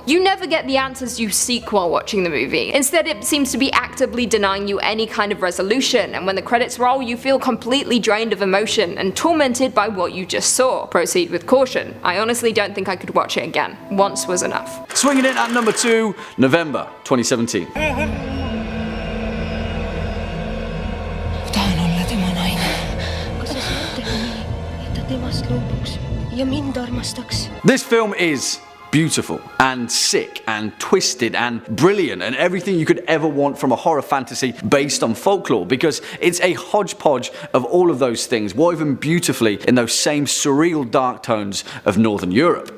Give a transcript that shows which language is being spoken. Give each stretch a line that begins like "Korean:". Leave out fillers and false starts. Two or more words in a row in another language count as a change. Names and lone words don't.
English: You never get the answers you seek while watching the movie. Instead, it seems to be actively denying you any kind of resolution, and when the credits roll, you feel completely drained of emotion and tormented by what you just saw. Proceed with caution. I honestly don't think I could watch it again. Once was enough. Swinging in at number 2, November 2017.
Estonian: Tahan olla tema naine. Kas sa saad teha nii, et ta temast loobuks ja mind armastaks?
English: This film is beautiful and sick and twisted and brilliant and everything you could ever want from a horror fantasy based on folklore, because it's a hodgepodge of all of those things woven beautifully in those same surreal dark tones of Northern Europe.